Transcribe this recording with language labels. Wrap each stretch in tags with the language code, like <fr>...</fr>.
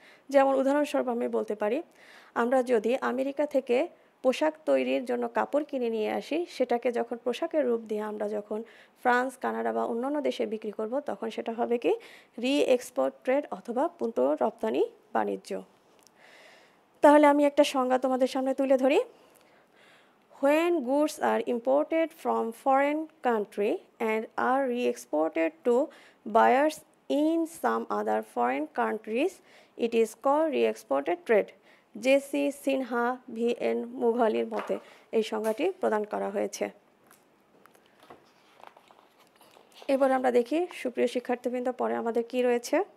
<bn>যেমন উদাহরণস্বরূপ আমি বলতে পারি, আমরা যদি আমেরিকা থেকে পোশাক তৈরির জন্য কাপড় কিনে নিয়ে আসি, সেটাকে যখন পোশাকের রূপ দিয়ে আমরা যখন ফ্রান্স, কানাডা বা অন্যান্য দেশে বিক্রি করব, তখন সেটা হবে কি রি এক্সপোর্ট ট্রেড অথবা পুনঃরপ্তানি বাণিজ্য। তাহলে আমি একটা সংজ্ঞা তোমাদের সামনে তুলে ধরি।</bn> <en>When goods are imported from foreign country and are re-exported to buyers in some other foreign countries, it is called re-exported trade.</en> <bn>JC Sinha, VN মুঘালির মতে এই সংজ্ঞাটি প্রদান করা হয়েছে। এবার আমরা দেখি সুপ্রিয় শিক্ষার্থীবৃন্দ, পরে আমাদের কি রয়েছে।</bn>